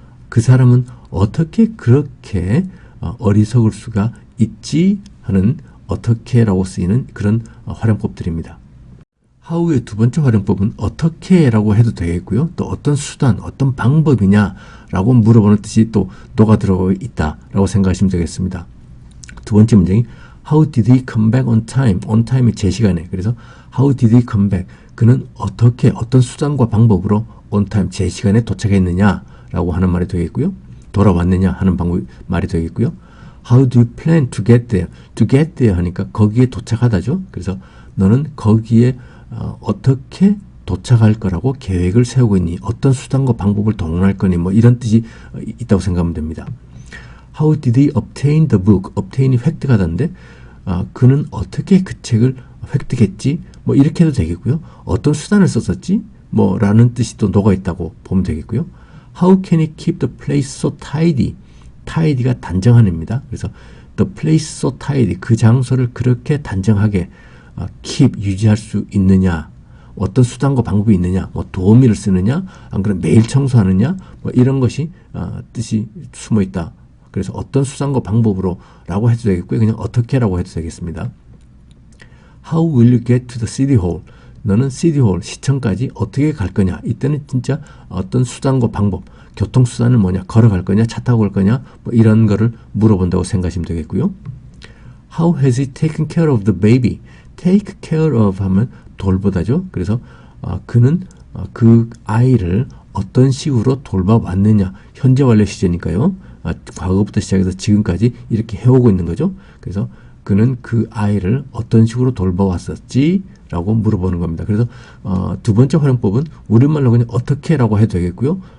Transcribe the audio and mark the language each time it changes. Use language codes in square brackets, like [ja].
[ko] 그 사람은 어떻게 그렇게 어리석을 수가 있지? 하는 어떻게라고 쓰이는 그런 활용법들입니다. how의 두 번째 활용법은 어떻게라고 해도 되겠고요. 또 어떤 수단, 어떤 방법이냐라고 물어보는 뜻이 또 녹아 들어가 있다라고 생각하시면 되겠습니다. 두 번째 문장이 [en] How did he come back on time? [ko] on time이 제 시간에. 그래서 [en] How did he come back? [ko] 그는 어떻게, 어떤 수단과 방법으로 [en] on time, [ko] 제 시간에 도착했느냐라고 하는 말이 되겠고요. 돌아왔느냐 하는 말이 되겠고요. [en] How do you plan to get there? to get there [ko] 하니까 거기에 도착하다죠. 그래서 너는 거기에 어떻게 도착할 거라고 계획을 세우고 있니? 어떤 수단과 방법을 동원할 거니? 뭐 이런 뜻이 있다고 생각하면 됩니다. [en] How did he obtain the book? [ko] obtain이 획득하다인데 그는 어떻게 그 책을 획득했지? 뭐 이렇게 해도 되겠고요. 어떤 수단을 썼었지? 뭐 라는 뜻이 또 녹아 있다고 보면 되겠고요. [en] How can he keep the place so tidy? [ko] tidy가 단정한입니다. 그래서 [en] the place so tidy, [ko] 그 장소를 그렇게 단정하게 keep, 유지할 수 있느냐? 어떤 수단과 방법이 있느냐? 뭐 도우미를 쓰느냐? 안 그러면 매일 청소하느냐? 뭐 이런 것이 뜻이 숨어 있다. 그래서 어떤 수단과 방법으로 라고 해도 되겠고요. 그냥 어떻게라고 해도 되겠습니다. [en] How will you get to the city hall? [ko] 너는 city hall, 시청까지 어떻게 갈 거냐? 이때는 진짜 어떤 수단과 방법, 교통수단은 뭐냐? 걸어갈 거냐? 차 타고 갈 거냐? 뭐 이런 거를 물어본다고 생각하시면 되겠고요. [en] How has he taken care of the baby? take care of [ko] 하면 돌보다죠. 그래서 그는 그 아이를 어떤 식으로 돌봐왔느냐? 현재 완료 시제니까요. 과거부터 시작해서 지금까지 이렇게 해오고 있는 거죠. 그래서 그는 그 아이를 어떤 식으로 돌봐왔었지? 라고 물어보는 겁니다. 그래서 두 번째 활용법은 우리말로 그냥 어떻게라고 해도 되겠고요.